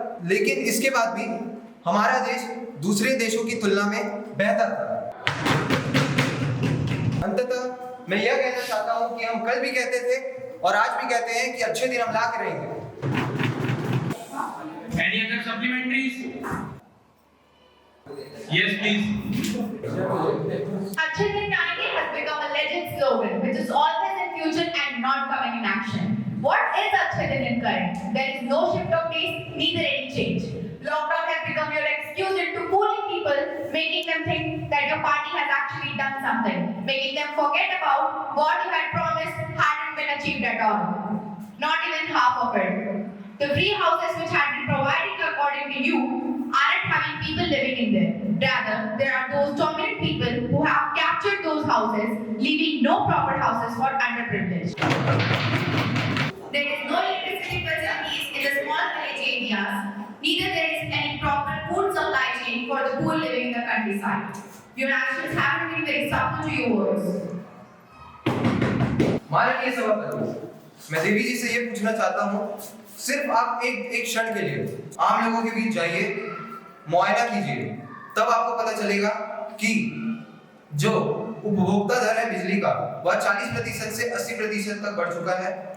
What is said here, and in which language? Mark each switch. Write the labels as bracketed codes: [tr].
[hi] लेकिन इसके बाद भी हमारा देश दूसरे देशों की तुलना में बेहतर था। अंततः मैं यह कहना चाहता हूं कि हम कल भी कहते थे और आज भी कहते हैं कि अच्छे दिन हम ला के रहेंगे। [en] Any other supplementaries? Yes, please. [hi] अच्छे दिन आएंगे [en] has become a legend slogan which is always in future and not coming in action. What is अच्छे दिन in current? There is no shift of pace, neither any change. Lockdown has become your excuse into fooling people, making them think that your party has actually done something, making them forget about what you had promised hadn't been achieved at all. Not even half of it. The free houses which had been provided according to you aren't having people living in them. Rather, there are those dominant people who have captured those houses, leaving no proper houses for underprivileged. There is no electricity facilities in the small village areas. Neither there is any proper food supply chain for the poor living in the countryside. Your actions haven't been very subtle to your words. [hi] माननीय सभापति, मैं देवी जी से ये पूछना चाहता हूँ, सिर्फ आप एक क्षण के लिए आम लोगों के बीच जाइए मुआयना कीजिए, तब आपको पता चलेगा कि जो उपभोक्ता दर है बिजली का वह 40% से 80% तक बढ़ चुका है।